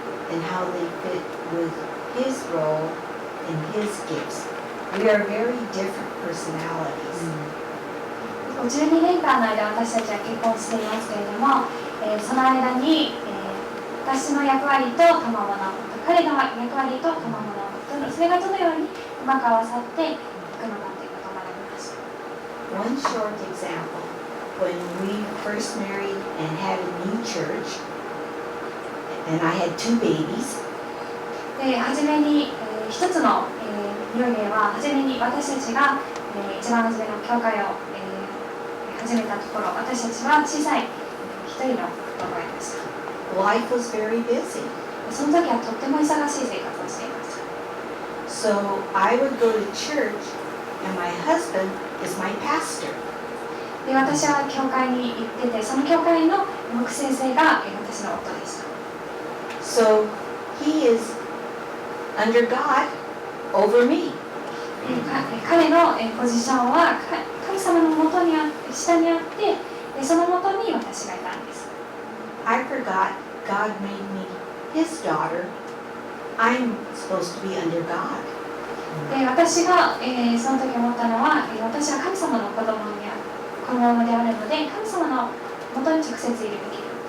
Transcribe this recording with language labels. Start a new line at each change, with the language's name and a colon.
English: and how they fit with his role and his gifts. We are very different personalities.
Japanese: 12年間の間、私たちは結婚していますけれども、その間に、私の役割と賜物、彼の役割と賜物、それがどのようにうまく合わさっていくのかということを学びました。
English: One short example, when we first married and had a new church, and I had 2 babies,
Japanese: はじめに、一つの、料理は、はじめに私たちが、一番初めの教会を、始めたところ、私たちは小さい一人の子供がいました。
English: life was very busy.
Japanese: その時はとっても忙しい生活をしていました。
English: So I would go to church, and my husband is my pastor.
Japanese: で、私は教会に行ってて、その教会の牧師先生が私の夫でした。
English: So he is under God over me.
Japanese: 彼のポジションは神様の下にあって、その下に私がいたんです。
English: I forgot God made me his daughter. I'm supposed to be under God.
Japanese: で、私が、その時思ったのは、私は神様の子供であるので、神様の下に直接いるべきだ。